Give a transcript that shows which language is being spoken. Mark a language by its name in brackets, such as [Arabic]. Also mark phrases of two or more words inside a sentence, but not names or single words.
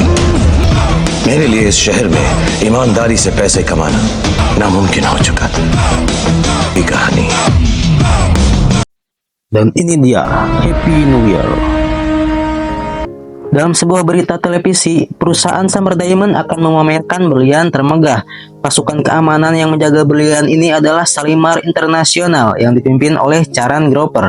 [Hindi] मेरे लिए इस शहर में ईमानदारी से पैसे कमाना नामुमकिन हो चुका था। ये कहानी। [Indonesian] Dan ini dia Happy New Year. Dalam sebuah berita televisi, perusahaan Summer Diamond akan memamerkan berlian termegah. Pasukan keamanan yang menjaga berlian ini adalah Shalimar International yang dipimpin oleh Charan Grover.